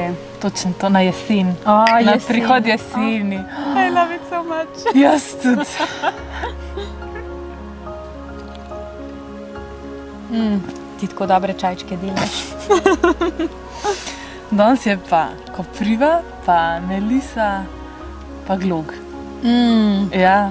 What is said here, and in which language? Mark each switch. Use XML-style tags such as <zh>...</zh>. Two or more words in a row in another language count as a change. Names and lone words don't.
<sl>Točno to, na jesen. Na prihod jeseni.</sl> <en>I love it so much.</en> <sl>Jaz tudi. Ti tako dobre čajčke delaš. Danes je pa kopriva, pa melisa, pa glog. Ja.</sl>